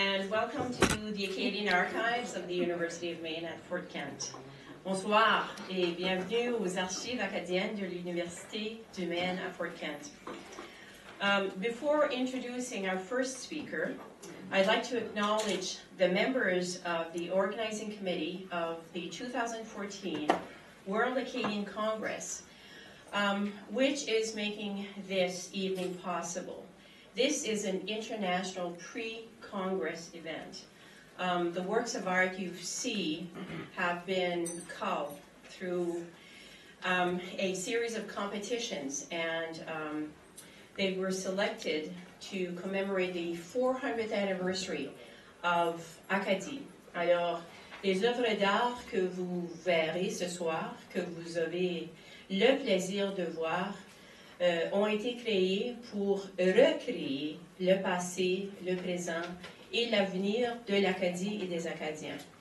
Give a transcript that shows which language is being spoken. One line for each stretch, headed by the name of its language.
English: welcome to the Acadian Archives of the University of Maine at Fort Kent.
French: Bonsoir et bienvenue aux archives acadiennes de l'Université du Maine à Fort Kent.
English: Before introducing our first speaker, I'd like to acknowledge the members of the organizing committee of the 2014 World Acadian Congress, which is making this evening possible. This is an international pre-Congress event. The works of art you see have been culled through a series of competitions, and they were selected to commemorate the 400th anniversary of Acadie.
French: Alors, les œuvres d'art que vous verrez ce soir, que vous avez le plaisir de voir, ont été créées pour recréer le passé, le présent et l'avenir de l'Acadie et des Acadiens.